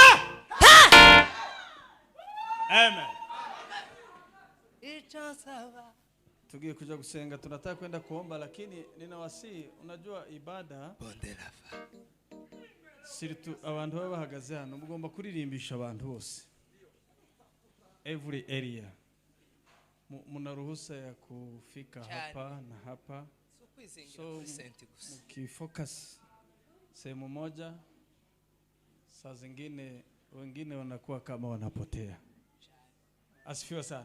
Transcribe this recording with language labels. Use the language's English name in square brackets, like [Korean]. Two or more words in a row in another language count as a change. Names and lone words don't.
[Swahili] Amen. Tugiye kuja kusenga, tunataka kwenda kuomba, lakini ninawasi, unajua ibada siritu [Kinyarwanda] abantu baba bahagaze hano mugomba kuririmbisha abantu bose, [English] every area. [Swahili] Muna ruhusa ya kufika hapa na hapa, so mkifocus sehemu moja, saa zingine wengine wanakuwa kama wanapotea. Asifiwe sana.